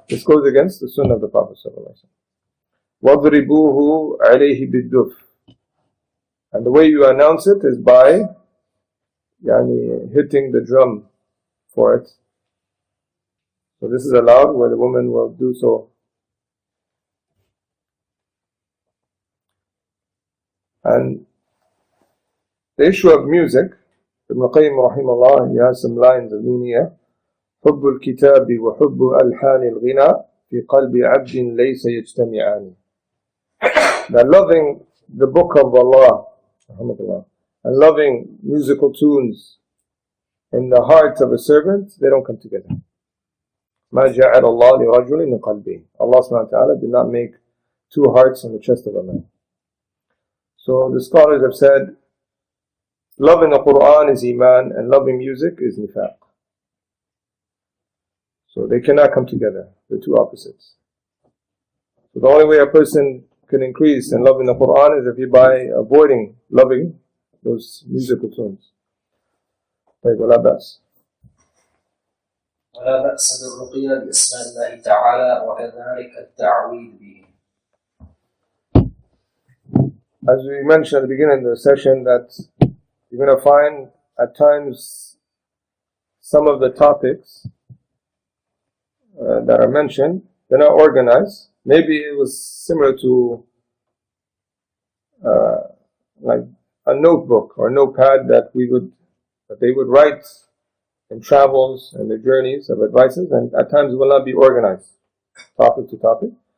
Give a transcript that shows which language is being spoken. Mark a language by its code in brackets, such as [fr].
[en] This goes against the sunnah of the Prophet ﷺ. [ar] وَضْرِبُوهُ عَلَيْهِ بِالدُّفْ, [en] and the way you announce it is by hitting the drum for it. So this is allowed, where the woman will do so. And the issue of music, Ibn Qayyim rahimahullah, he has some lines of Nuniyah. [ar] حب الكتاب وحب ألحان الغنى في قلب عبد ليس يجتمعان. [en] That loving the book of Allah and loving musical tunes in the heart of a servant, they don't come together. [ar] ما جعل الله لرجل من قلبين. [en] Allah subhanahu wa ta'ala did not make two hearts in the chest of a man. So the scholars have said, loving the Quran is iman and loving music is nifaq. So they cannot come together. They're two opposites. So the only way a person can increase in loving the Quran is if he by avoiding loving those musical tunes. [ar] ولا بأس. ولا بأس بالرقية بأسماء الله تعالى وكذلك التعويذ به. [en] As we mentioned at the beginning of the session, that you're going to find at times some of the topics that are mentioned, they're not organized. Maybe it was similar to like a notebook or a notepad that they would write in travels and their journeys of advices, and at times it will not be organized topic to topic.